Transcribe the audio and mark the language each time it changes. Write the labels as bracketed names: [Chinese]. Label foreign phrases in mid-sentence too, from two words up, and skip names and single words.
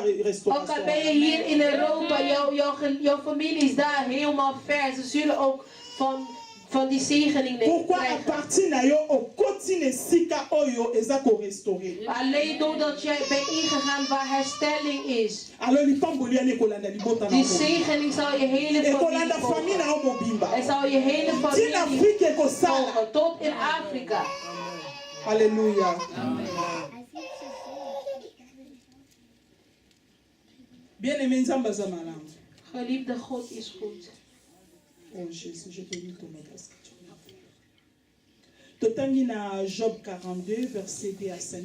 [Dutch] Ook al [French] restauration [Dutch] ben je hier in Europa, jouw familie is daar helemaal ver. Ze zullen ook van die zegening [French] pourquoi à [Dutch] krijgen. [French] partir [Lingala] na yo okoti na esika oyo eza korestaure [Dutch] Alleen doordat jij bent ingegaan waar herstelling is. [French] alors [Lingala] lipamboli yani ekolanda libota na [Dutch] Die [Lingala] yo [Dutch] zegening zal je hele familie [Lingala] ekolanda famille na [Dutch] volgen. [Lingala] yo mobimba [Dutch] Het zal je hele [Lingala] ntina [Dutch] familie [Lingala] afrike ekosala [Dutch] volgen. Tot in Afrika. [Lingala] alleluya [French] bien aimé [Lingala] nzambe aza malamu [Dutch] Geliefde, God is goed. [French] oh jésus je te lis ton adresse [Lingala] totangi na [French] Job 42 verset 2 à 5